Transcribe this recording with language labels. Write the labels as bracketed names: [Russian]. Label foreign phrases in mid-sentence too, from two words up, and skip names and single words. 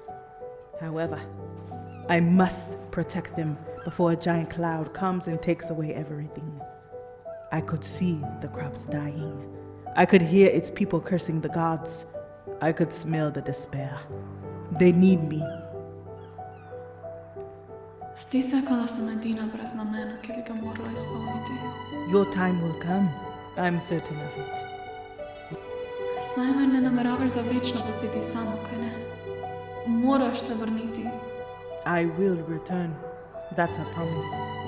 [English] However, I must protect them before a giant cloud comes and takes away everything. I could see the crops dying. I could hear its people cursing the gods. I could smell the despair. They need me. [Slovenian] Zdi se, kot da sem edina brez namena, ki bi ga morala izpolniti. [English] Your time will come. I'm certain of it. [Slovenian] Saj me ne nameravaš za večno pustiti samo, kaj ne? Moraš se vrniti. [English] I will return. That's a promise.